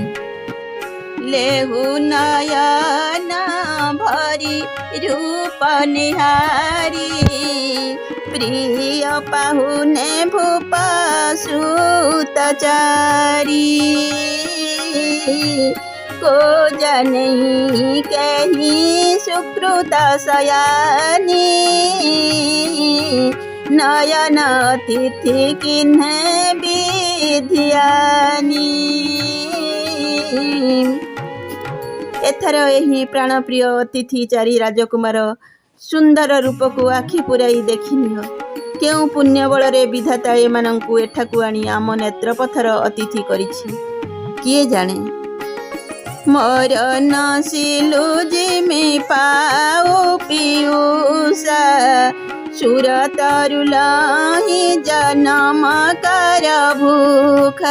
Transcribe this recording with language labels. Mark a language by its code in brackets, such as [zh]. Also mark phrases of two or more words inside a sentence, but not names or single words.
[awa] लेहु नयन भरी रूप निहारी प्रिय पाहुने भूप सुतचारी। को जाने कहीं सुकृत सयानी नयन तिथि किन्हे विधियानी। [or] ଏଥର ଏହି ପ୍ରାଣପ୍ରିୟ ଅତିଥି ଚାରି ରାଜକୁମାର ସୁନ୍ଦର ରୂପ କୁ ଆଖି ପୁରାଇ ଦେଖିନିଅ। କେଉଁ ପୁଣ୍ୟ ବଳରେ ବିଧାତା ଏମାନଙ୍କୁ ଏଠାକୁ ଆଣି ଆମ ନେତ୍ରପଥର ଅତିଥି କରିଛି କିଏ ଜାଣେ। [awa] मोर नसिलु जिमि पाओ पियूषा सुर तरुलहि जन्म कर भूखा।